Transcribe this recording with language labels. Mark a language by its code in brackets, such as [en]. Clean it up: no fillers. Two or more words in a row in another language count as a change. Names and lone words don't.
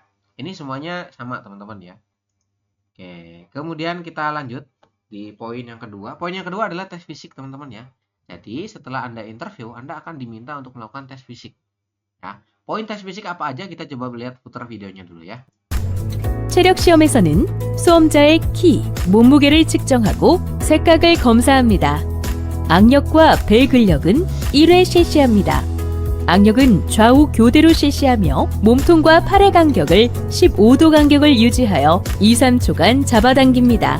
[id] Ini semuanya sama teman-teman ya. Oke, kemudian kita lanjut di poin yang kedua. Poin yang kedua adalah tes fisik teman-teman ya. Jadi setelah Anda interview, Anda akan diminta untuk melakukan tes fisik. Ya, poin tes fisik apa aja, kita coba lihat, putar videonya dulu ya. [ko] 체력 시험에서는 수험자의 키, 몸무게를 측정하고 색각을 검사합니다. 악력과 배 근력은 1회 실시합니다. 악력은 좌우 교대로 실시하며 몸통과 팔의 간격을 15도 간격을 유지하여 2, 3초간 잡아당깁니다.